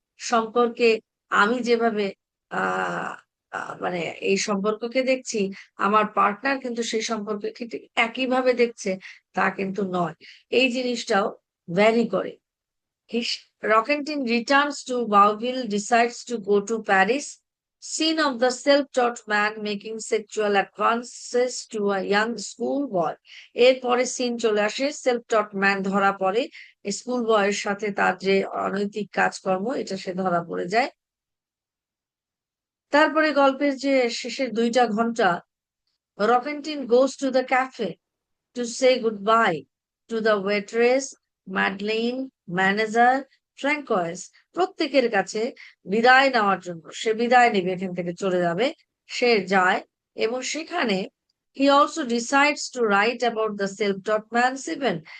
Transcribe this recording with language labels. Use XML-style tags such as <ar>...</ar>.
<bn>সম্পর্কে আমি যেভাবে আহ মানে এই সম্পর্ককে দেখছি, আমার পার্টনার কিন্তু সেই সম্পর্কে ঠিক একইভাবে দেখছে তা কিন্তু নয়, এই জিনিসটাও ভ্যারি করে।</bn> <en>Rockentin returns to Bauville, decides to go to Paris. Scene of the self-taught man making sexual advances to a young schoolboy.</en> <bn>এরপরে সিন চলে আসে, সেলফ টট ম্যান ধরা পড়ে, স্কুল বয়ের সাথে তার যে অনৈতিক কাজকর্ম এটা সে ধরা পড়ে যায়। তারপরে গল্পের যে শেষের 2টা ঘন্টা, রকেন্টিন</bn> <en>goes to the cafe to say goodbye to the waitress,</en> <bn>Madleen, manager, ফ্র্যাঙ্কয়েস, প্রত্যেকের কাছে বিদায় নেওয়ার জন্য সে বিদায় নেবে, এখান থেকে চলে যাবে, সে যায় এবং সেখানে</bn> <en>he also decides to write about the self-taught man's event.</en>